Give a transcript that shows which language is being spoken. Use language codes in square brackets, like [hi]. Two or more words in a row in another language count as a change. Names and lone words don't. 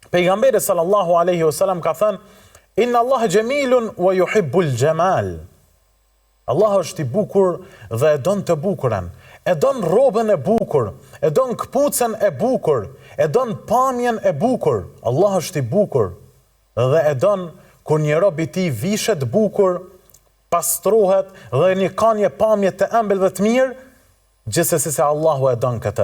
[sq] Pejgamberi [ar] صلى الله عليه وسلم [sq] ka thënë: [ar] إن الله جميل ويحب الجمال. [sq] Allah është i bukur dhe e don të bukurën, e don rrobën e bukur, e don këpucën e bukur, e don pamjen e bukur. Allah është i bukur dhe e don kur një rob i tij vishet bukur, pastrohet dhe një ka një pamje të ëmbël dhe të mirë, gjithsesi se Allahu e don këtë.